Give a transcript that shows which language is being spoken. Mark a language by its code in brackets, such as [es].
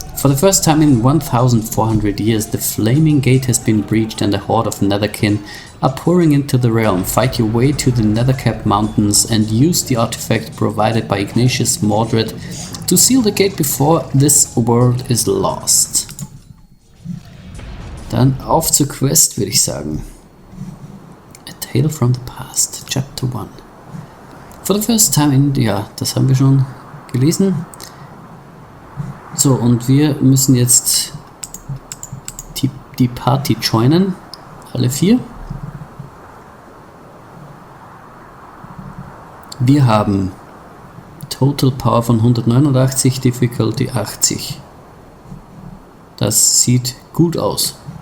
[en] For the first time in 1,400 years, the Flaming Gate has been breached and a horde of Netherkin are pouring into the realm. Fight your way to the Nethercap Mountains and use the artifact provided by Ignatius Mordred to seal the gate before this world is lost. [de] Dann auf zur Quest, würde ich sagen. [en] A Tale from the Past, Chapter 1. For the first time in... [de] Ja, das haben wir schon gelesen. So, und wir müssen jetzt die Party joinen. Alle 4. Wir haben Total Power von 189, Difficulty 80. Das sieht gut aus.